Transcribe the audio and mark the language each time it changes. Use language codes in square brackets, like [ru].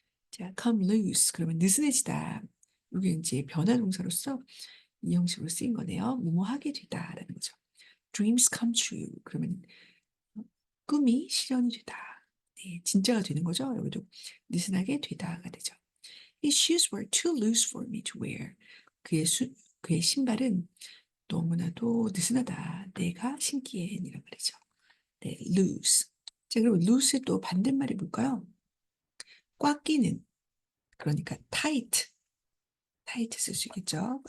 [ko] 자, [en] come loose, [ko] 그러면 느슨해지다. 이게 이제 변화 동사로서 이 형식으로 쓰인 거네요. 뭐뭐 하게 되다라는 거죠. [en] Dreams come true, [ko] 그러면 꿈이 실현이 되다. 네, 진짜가 되는 거죠. 여기도 느슨하게 되다가 되죠. [en] His shoes were too loose for me to wear. [ko] 그의 신발은 너무나도 느슨하다. 내가 신기엔 이란 말이죠. 네, loose. 자, 그럼 loose의 또 반대말이 뭘까요? 꽉 끼는. 그러니까 tight. tight 쓸 수 있겠죠.